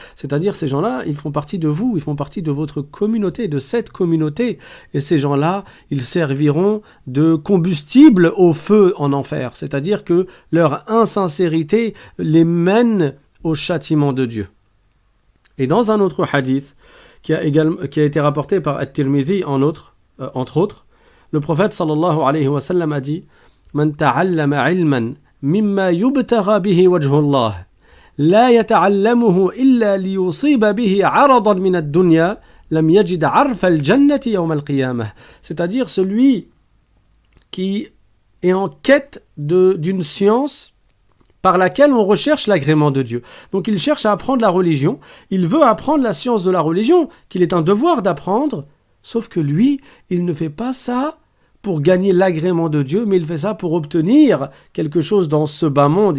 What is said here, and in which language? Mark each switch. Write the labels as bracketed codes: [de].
[fr] C'est-à-dire, ces gens-là, ils font partie de vous, ils font partie de votre communauté, de cette communauté. Et ces gens-là, ils serviront de combustible au feu en enfer. C'est-à-dire que leur insincérité les mène au châtiment de Dieu. Et dans un autre hadith, qui a été rapporté par At-Tirmidhi, entre autres, le prophète sallallahu alayhi wa sallam a dit [ar] من تعلم علما مما يبتغى به وجه الله لا يتعلمه إلا ليصيب به عرضا من الدنيا لم يجد عرف الجنة يوم القيامة. [fr] C'est-à-dire celui qui est en quête d'une science par laquelle on recherche l'agrément de Dieu. Donc il cherche à apprendre la religion, il veut apprendre la science de la religion, qu'il est un devoir d'apprendre, sauf que lui, il ne fait pas ça pour gagner l'agrément de Dieu, mais il fait ça pour obtenir quelque chose dans ce bas monde.